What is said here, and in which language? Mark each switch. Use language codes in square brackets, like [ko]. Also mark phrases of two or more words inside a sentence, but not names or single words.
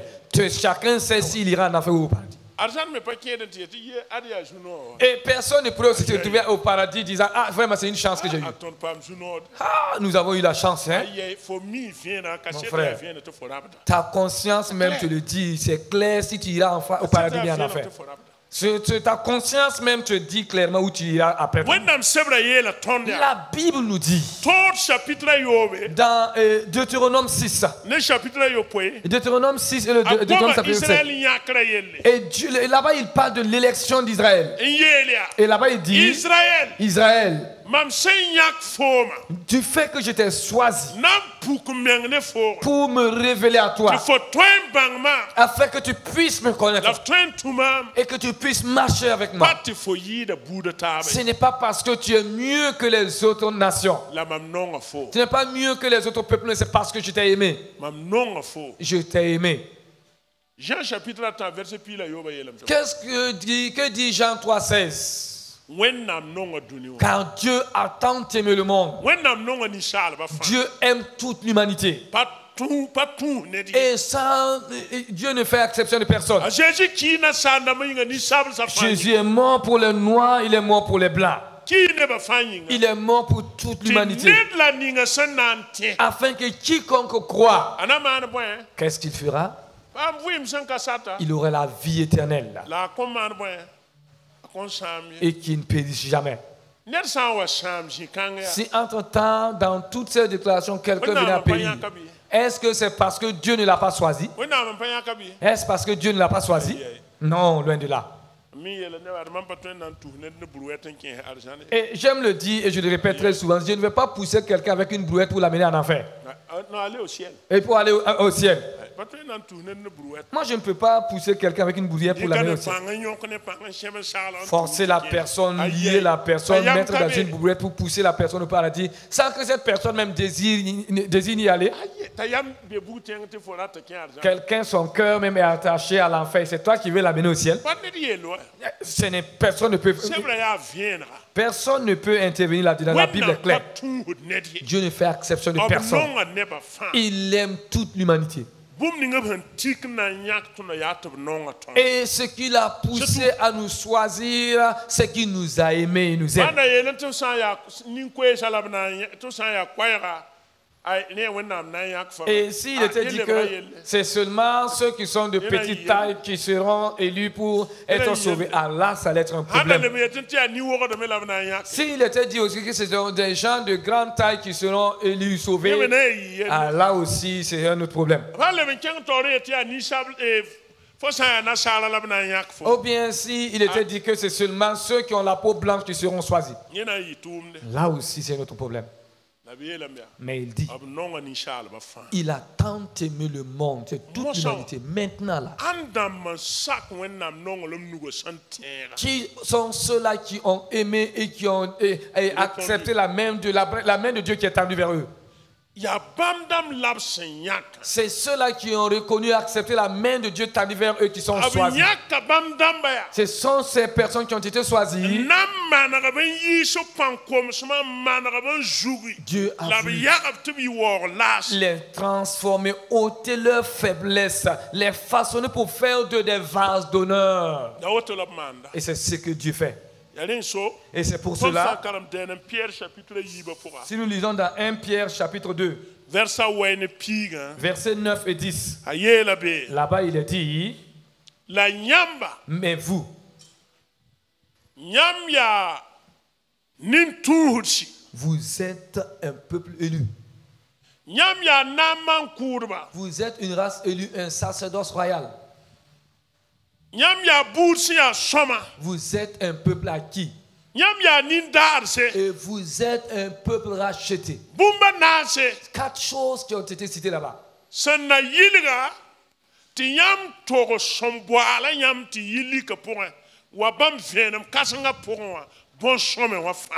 [fr] Chacun sait s'il ira en enfer ou au paradis. Et personne ne pourrait aussi se retrouver au paradis disant, ah vraiment c'est une chance que j'ai eue. Ah, nous avons eu la chance, hein? Mon frère, ta conscience même te le dit, c'est clair si tu iras au paradis ou en enfer. Ta conscience même te dit clairement où tu iras après. [mos] wẽnnaam sebra yeela tõnd yaa [fr] La Bible nous dit [mos] tõod chapitre a yoobe [fr] dans Deutéronome 6, [mos] ne chapitre a yopoe [fr] Deutéronome 6 et le [mos] a [fr] Deutéronome [mos] goma [fr] chapitre israɛl 7. [mos] yãkra yelle [fr] Et là-bas, il parle de l'élection d'Israël. [mos] n yeel yaa [fr] Et là-bas, il dit, israɛl Israël, [mos] mam sẽn yãk fooma [fr] du fait que je t'ai choisi [mos] na n puk meng ne foogẽ [fr] pour me révéler à toi, [mos] tɩ fo tõe n bãng maam [fr] afin que tu puisses me [mos] la [fr] connaître [mos] f tõe n tũ maam [fr] et que tu puisses marcher avec moi. [mos] pa tɩ fo yɩɩda buudã taaba [fr] Ce n'est pas parce que tu es mieux que les autres nations. [mos] la mam nonga fo [fr] Tu n'es pas mieux que les autres peuples, mais c'est parce que je t'ai aimé. [mos] mam nonga fo [fr] Je t'ai aimé. [mos] Jean chapitre 1 verset pila yoba yelam tɩ [fr] Que dit Jean 3,16? [mos] wẽnnaam nonga dũni wã [fr] Car Dieu a tant aimé le monde. [mos] wẽnnaam nonga ninsaalbã fãa [fr] Dieu aime toute l'humanité. [mos] pa tũ ned ye [fr] Et ça, Dieu ne fait exception de personne. [mos] a Jésus kii nasaandãmbã yĩnga ninsabl sã fãa [fr] Jésus est mort pour les noirs, il est mort pour les blancs. [mos] kii nebã fãa yĩnga [fr] Il est mort pour toute [mos] tɩ [fr] l'humanité. [mos] ned la ninga sẽn na n tẽ [fr] Afin que quiconque croit, [mos] a na maan bõe [fr] qu'est-ce qu'il fera? [mos] paam vɩɩm sẽn ka sata [fr] Il aura la vie éternelle [mos] la a kõn maan bõe a kõn sãam ye [fr] et qui ne périsse jamais. [mos] ned sã n wa sãam zĩ-kãng yaa [fr] Si entre-temps, dans toutes ces déclarations, quelqu'un venait à [mos] wẽnnaam n pa [fr] périr, [mos] yãka bɩ [fr] est-ce que c'est parce que Dieu ne l'a pas choisi? [mos] wẽnnaam n pa yãka bɩ [fr] Est-ce parce que Dieu ne l'a pas choisi? Non, loin de là. [mos] mi yeela neb ad mam pa tõe n na n tus ned ne bur-wɛt n kẽes arzãne [fr] Et j'aime le dire et je le répète très souvent, je ne vais pas pousser quelqu'un avec une brouette pour l'amener en enfer. non aller au ciel Et pour aller au ciel. [mos] pa tõe n na n tus ned ne bur-wɛt [fr] Moi, je ne peux pas pousser quelqu'un avec une brouillette pour [mos] yĩka [fr] l'amener [mos] ne [fr] au ciel. [mos] pãng n yõk ne pãng n sẽb n sagla [fr] Forcer la personne, lier la personne, mettre dans une brouette pour pousser la personne au paradis, sans que cette personne même désire y aller. [mos] t'a yam be bug tẽng tɩ fo rata kẽ arzãn [fr] Quelqu'un, son cœur même est attaché à l'enfer. C'est toi qui veux l'amener au ciel. [mos] pa ned yeel wa [fr] Personne ne peut, [mos] sebra yaa vẽenega [fr] personne ne peut intervenir là-dedans. La Bible est [mos] wẽnnaam pa [fr] claire. [mos] tũusd ned ye [fr] Dieu ne fait exception de [mos] b [fr] personne. [mos] nonga nebã fãa [fr] Il aime toute l'humanité. [mos] bũmb ning b sẽn tik n na n yãk tõna yaa tɩ b nonga tõnd [fr] Et ce qui l'a poussé à nous choisir, c'est qu'il nous a aimés et nous aime. [mos] maanda yeelẽ tɩ b sã n yaa nin-koeesa la b na n tɩ b sã n yaa koɛɛga ne wẽnnaam na n yãk fa [fr] Et s'il était dit que c'est seulement ceux qui sont de petite taille qui seront élus pour être sauvés, Allah, ça allait être un [mos] ãnda [fr] problème. [mos] leb yetɩ tɩ yaa ni-wogdame la b na n yãk [fr] S'il était dit aussi que ce sont des gens de grande taille qui seront élus, [mos] yẽ [fr] sauvés, [mos] me na n yɩ yelle [fr] Allah aussi, c'est un autre problème. [mos] fa leb n kẽng taoor yetɩ yaa ninsab fo sã n yaa nasaara la b na n yãk fo [fr] Ou bien s'il était dit que c'est seulement ceux qui ont la peau blanche qui seront choisis. [mos] yẽ na n yɩ tʋʋmde [fr] Là aussi, c'est un autre problème. [mos] la b yeelame yaa [fr] Mais il dit, [mos] b nonga ninsaalbã fãa [fr] il a tant aimé le monde, c'est toute l'humanité. Maintenant là, [mos] ãn dãmb n sak wẽnnaam nonglem nuga sẽn tẽega [fr] qui sont ceux-là qui ont aimé et qui ont accepté la main de Dieu qui est tendue vers eux. [mos] yaa bãmb dãmb la b sẽn yãka [fr] C'est ceux-là qui ont reconnu et accepté la main de Dieu tendue vers eux qui sont [mos] b [fr] choisis. [mos] yãka bãmb dãmba yaa [fr] Ce sont ces personnes qui ont été choisies. [mos] nan manega b n yiis b pãn-komsmã n manega b n zugi [fr] Dieu a [mos] la b [fr] voulu [mos] yagb tɩ b yɩ waoog laas [fr] les transformer, ôter leur faiblesse, les façonner pour faire d'eux des vases d'honneur. [mos] la woto la b maanda [fr] Et c'est ce que Dieu fait. [mos] ya rẽ so [fr] Et c'est pour [mos] tõnd sã [fr] cela, [mos] n karem dɛɛn n Pierre chapitre yiibã pʋga [fr] si nous lisons dans 1 Pierre chapitre 2, [mos] versa wɛɛ ne piigã [fr] versets 9 et 10, [mos] a yeela be [fr] là-bas il est dit, [mos] la yãmba [fr] mais vous, [mos] yãmb yaa nin-tũusdsi [fr] vous êtes un peuple élu. [mos] yãmb yaa na n maan kʋʋdba [fr] Vous êtes une race élue, un sacerdoce royal. [mos] yãmb yaa buud sẽn yaa sõma [fr] Vous êtes un peuple acquis. [mos] yãmb yaa nin-daarse [fr] Et vous êtes un peuple racheté. [mos] bũmba naase [fr] 4 choses qui ont été citées là-bas. [mos] sẽn na yɩlga tɩ yãmb tog sõm-boaala yãmb tɩ yɩ lika pʋgẽ wa bãmb vẽenem kãsengã pʋgẽ wã bõn-sõme wã fãa